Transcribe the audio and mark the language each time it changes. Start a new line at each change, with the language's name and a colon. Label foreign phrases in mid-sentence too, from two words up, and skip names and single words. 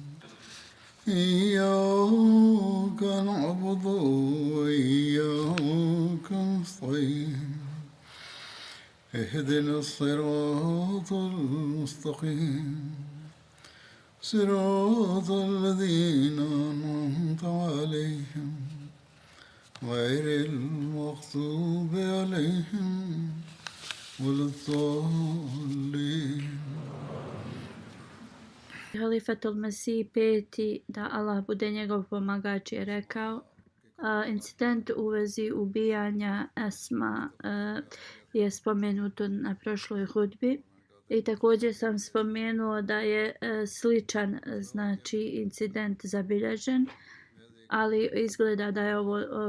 Arabic: إياك نعبد وإياك نستعين اهدنا الصراط المستقيم صراط الذين أنعمت عليهم غير المغضوب عليهم ولا الضالين.
Bosnian: Halifatul Mesih peti, da Allah bude njegov pomagač, je rekao: incident u vezi ubijanja Esma je spomenuto na prošloj hudbi i također sam spomenuo da je sličan znači incident zabilježen, ali izgleda da je ovo